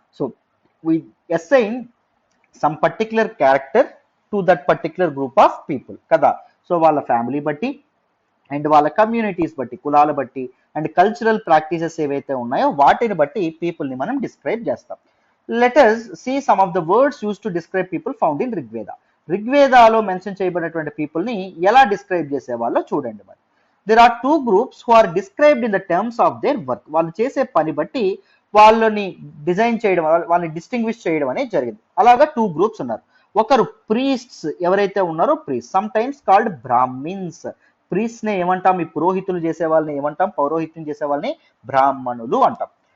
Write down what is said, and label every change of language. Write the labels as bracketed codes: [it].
[en] So we assign some particular character to that particular group of people కదా. [te] So వాళ్ళ family బట్టి and వాళ్ళ communities బట్టి, కులాల బట్టి అండ్ కల్చరల్ ప్రాక్టీసెస్ ఏవైతే ఉన్నాయో వాటిని బట్టి పీపుల్ని మనం డిస్క్రైబ్ చేస్తాం. [en] Let us see some of the words used to describe people found in Rigveda. [te] రిగ్వేదాలో mention చేయబడినటువంటి పీపుల్ని ఎలా డిస్క్రైబ్ చేసేవాళ్ళో చూడండి. [en] మరి there are two groups who are described in the terms of their work. [te] వాళ్ళు చేసే పని బట్టి వాళ్ళని డిజైన్ చేయడం, వాళ్ళని డిస్టింగ్విష్ చేయడం అనేది జరిగింది. అలాగా టూ గ్రూప్స్ ఉన్నారు. ఒకరు ప్రీస్ట్స్ ఎవరైతే ఉన్నారో, [en] Priest sometimes called Brahmins. [te] Priest నే ఏమంటాం? ఈ పురోహితులు చేసే వాళ్ళని ఏమంటాం? పౌరోహిత్యం చేసే వాళ్ళని బ్రాహ్మణులు అంటాం.